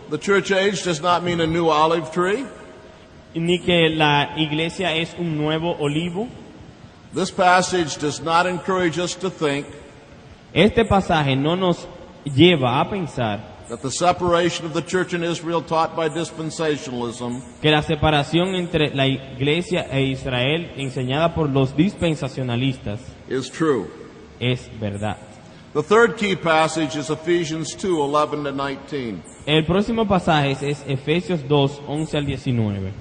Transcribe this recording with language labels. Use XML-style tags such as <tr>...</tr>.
<en>The church age does not mean a new olive tree.</en> <es>ni que la iglesia es un nuevo olivo.</es> <en>This passage does not encourage us to think</en> <es>Este pasaje no nos lleva a pensar</es> <en>that the separation of the church in Israel taught by dispensationalism</en> <es>que la separación entre la iglesia e Israel enseñada por los dispensacionalistas</es> <en>is true.</en> <es>es verdad.</es> <en>The third key passage is Ephesians 2:11-19.</en> <es>El próximo pasaje es Efesios 2, 11 al 19.</es>